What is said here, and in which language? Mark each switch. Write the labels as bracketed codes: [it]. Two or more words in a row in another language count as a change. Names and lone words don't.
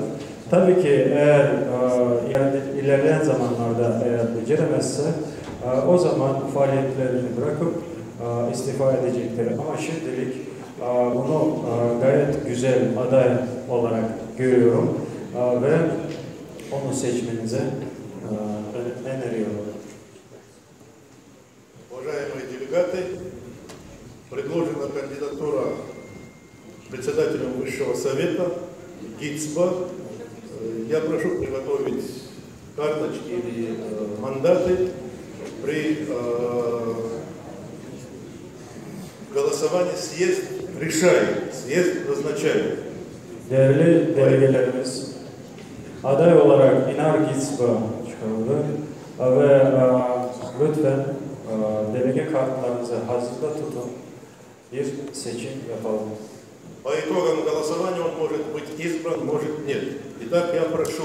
[tr] Tabii ki eğer ilerleyen zamanlarda eğer beceremezse o zaman faaliyetlerini bırakıp istifa edecektir. Ama şimdilik bunu gayet güzel aday olarak görüyorum ve onu seçmenizi öneriyorum. [ru] Уважаемые делегаты, предложена кандидатура председателем Высшего Совета Гицба. Я прошу приготовить карточки или мандаты. При голосовании съезд решает, съезд назначает. [tr] Değerli delegelerimiz, aday olarak Inar Gitsba çıkarıldı ve lütfen delege kartlarınızı hazırda tutun, bir seçim yapalım. [ru] По итогам голосования он может быть избран, может нет. Итак, я прошу.